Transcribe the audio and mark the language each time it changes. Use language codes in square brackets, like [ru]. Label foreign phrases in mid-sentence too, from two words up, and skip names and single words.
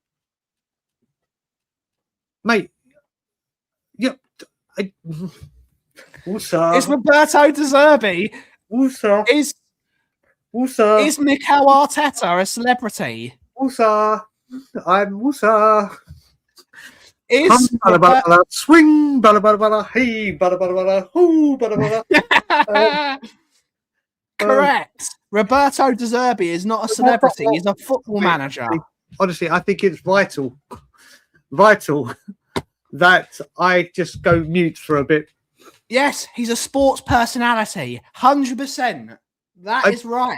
[en] Mate. Yeah. Also, Is Roberto De Zerbi? also, Is Mikel Arteta a celebrity? Musa, I'm Musa. Is Bada, bada, bada, swing, bada, bada, bada, hey, bada, bada, bada, hoo, bada, bada. Correct. Roberto De Zerbi is not a celebrity. He's a football manager. Honestly, I think it's vital that I just go mute for a bit. Yes, he's a sports personality. 100%. That is right.